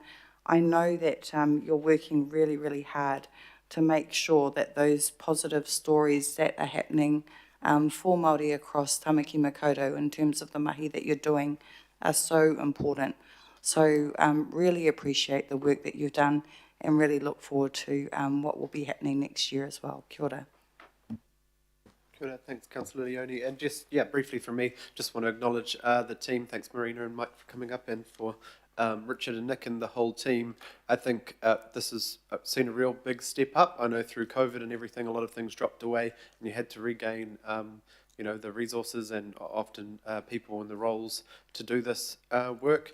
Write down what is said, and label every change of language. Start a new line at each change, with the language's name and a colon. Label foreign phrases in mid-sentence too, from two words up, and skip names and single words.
English: I know that you're working really, really hard to make sure that those positive stories that are happening for Māori across Tamaki Makaurau in terms of the mahi that you're doing are so important. So really appreciate the work that you've done and really look forward to what will be happening next year as well.
Māori: Kia ora. Kia ora.
English: Thanks, Councillor Leone. And just, briefly from me, just want to acknowledge the team. Thanks, Marina and Mike, for coming up, and for Richard and Nick and the whole team. I think this has seen a real big step up. I know through COVID and everything, a lot of things dropped away, and you had to regain the resources and often people in the roles to do this work.